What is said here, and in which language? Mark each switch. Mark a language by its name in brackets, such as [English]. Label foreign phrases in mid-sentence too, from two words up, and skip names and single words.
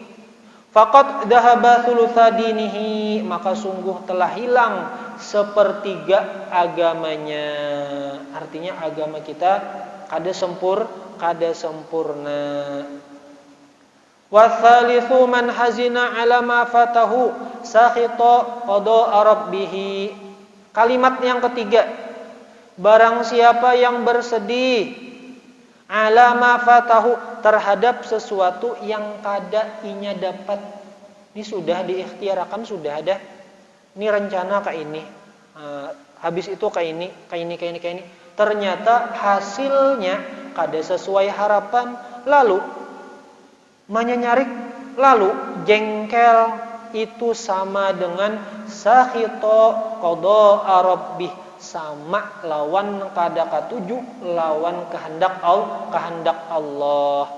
[Arabic] فقد ذهب ثلث دينه, maka sungguh telah hilang sepertiga agamanya. [Banjar] Artinya agama kita kada sempurna. [Arabic] وثالث من حزن على ما فاته ساخطا قضاء ربه. [Banjar] Kalimat yang ketiga, barang siapa yang bersedih [Arabic] على ما فاته, [Banjar] terhadap sesuatu yang kada inya dapat. Ini sudah diikhtiarakan, sudah ada. Ini rencana kayak ini. Habis itu kayak ini. Ternyata hasilnya kada sesuai harapan, lalu menyenyarik, lalu jengkel, itu sama dengan [Arabic] ساخطا قضاء ربه, [Banjar] sama lawan kada katuju, lawan kehendak Allah.